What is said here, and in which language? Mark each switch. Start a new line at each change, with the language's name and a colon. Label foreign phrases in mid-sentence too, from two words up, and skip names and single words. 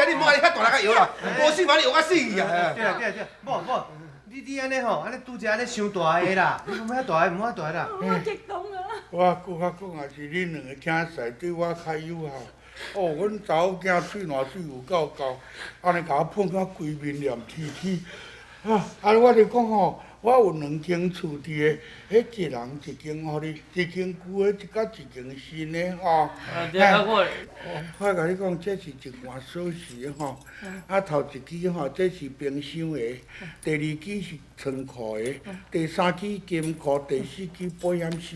Min Nan Chinese: 你莫安尼遐大力甲摇啦，无死嘛你摇甲死去啊！对，某，你安尼吼，安尼拄则安尼伤大个啦，你莫遐大个，莫遐大啦。我激动啊！我搁较讲也是恁两个囝婿对我较友好。哦，阮查某囝喙烂水有够高，安尼甲我碰到规面黏贴贴。我就讲吼，我有2间厝伫个，迄一人一间互你，一间旧的，甲一间新的吼。我甲你讲，这是一罐锁匙吼。头一支吼，这是冰箱的；第2支是仓库的；第3支金库；第4支保险箱。